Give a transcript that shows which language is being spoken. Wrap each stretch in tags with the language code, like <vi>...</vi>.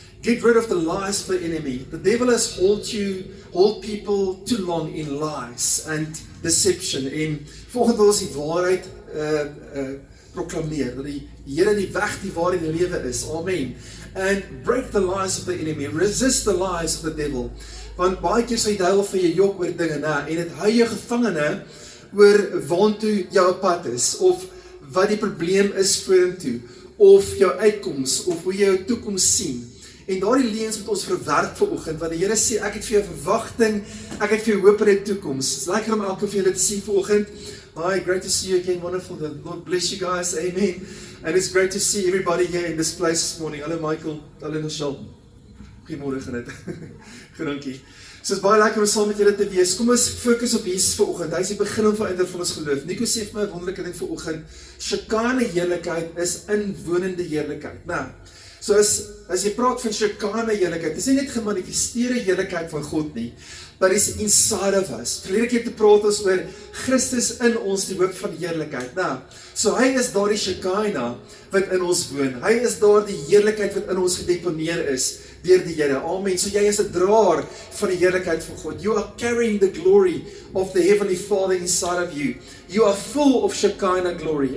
<en>Get rid of the lies of the enemy. The devil has hold people too long in lies and deception.</en> <af>En volgens ons die waarheid proklameer, dat die Here die weg, die waarheid, die lewe is, amen.</af> <en>And break the lies of the enemy, resist the lies of the devil.</en> <af>Want baie keer sal die duiwel vir jou jok oor dinge na, en het hou jou gevangene oor waantoe jou pad is, of wat die probleem is vorentoe, of jou uitkoms, of hoe jy jou toekoms sien. En daardie leuns moet ons verwerk vanoggend, want die Here sê, ek het vir jou verwagting, ek het vir jou hoop in die toekoms. Het is lekker om elke van julle te sien vanoggend.</af> <en>Hi, great to see you again, wonderful, the Lord bless you guys, amen. And it's great to see everybody here in this place this morning.</en> <af>Hallo Michael, hallo Michelle. Goeiemôre Grit. Dankie. So is baie lekker om saam met julle te wees. Kom ons fokus op Jesus vanoggend. Hy is die begin en volëinder van ons geloof. Nico sê vir my 'n wonderlike ding vanoggend. Shekinah heerlikheid is inwonende heerlikheid. Nou, so as jy praat van Shekinah heerlikheid, dis nie net gemanifesteerde heerlikheid van God nie,</af> <en>but it's inside of us.</en> <af>Verlede keer te praat ons oor Christus in ons, die hoop van die heerlikheid. Nou, so hy is daardie Shekinah wat in ons woon. Hy is daardie heerlikheid wat in ons gedeponeer is deur die Here. Amen. So jy is 'n draer van die heerlikheid van God.</af> <en>You are carrying the glory of the Heavenly Father inside of you. You are full of Shekinah glory.</en>